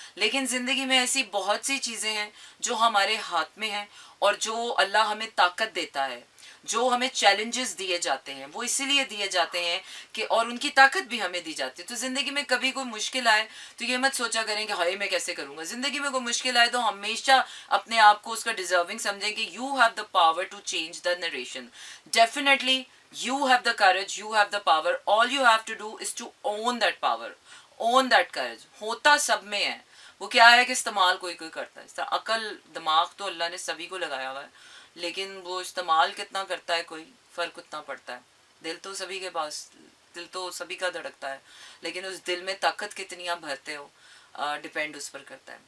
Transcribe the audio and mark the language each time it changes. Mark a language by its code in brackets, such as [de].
[hi] लेकिन ज़िंदगी में ऐसी बहुत सी चीज़ें हैं जो हमारे हाथ में हैं और जो अल्लाह हमें ताकत देता है, जो हमें चैलेंजेस दिए जाते हैं वो इसीलिए दिए जाते हैं कि और उनकी ताकत भी हमें दी जाती है। तो ज़िंदगी में कभी कोई मुश्किल आए तो ये मत सोचा करें कि हाय मैं कैसे करूँगा। ज़िंदगी में कोई मुश्किल आए तो हमेशा अपने आप को उसका डिजर्विंग समझें कि [en] You have the power to change the narration. Definitely you have the courage, you have the power, all you have to do is to own that power, own that courage। [hi] होता सब में है, वो क्या है कि इस्तेमाल कोई कोई करता है। इस तरह अकल दिमाग तो अल्लाह ने सभी को लगाया हुआ है, लेकिन वो इस्तेमाल कितना करता है कोई फ़र्क उतना पड़ता है। दिल तो सभी के पास, दिल तो सभी का धड़कता है, लेकिन उस दिल में ताकत कितनी आप भरते हो डिपेंड उस पर करता है।